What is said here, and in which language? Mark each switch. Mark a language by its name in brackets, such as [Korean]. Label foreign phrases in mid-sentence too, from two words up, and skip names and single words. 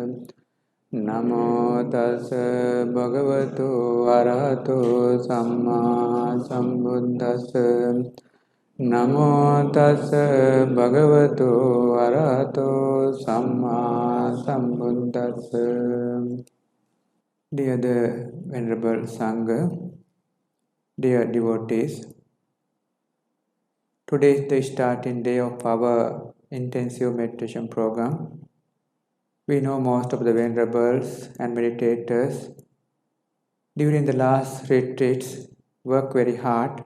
[Pali] Namo tassa bhagavato arahato samma sambuddhassa. Namo tassa bhagavato arahato samma sambuddhassa. [English] Dear the Venerable Sangha, dear devotees, today is the starting day of our intensive meditation program. We know most of the venerables and meditators during the last retreats work very hard.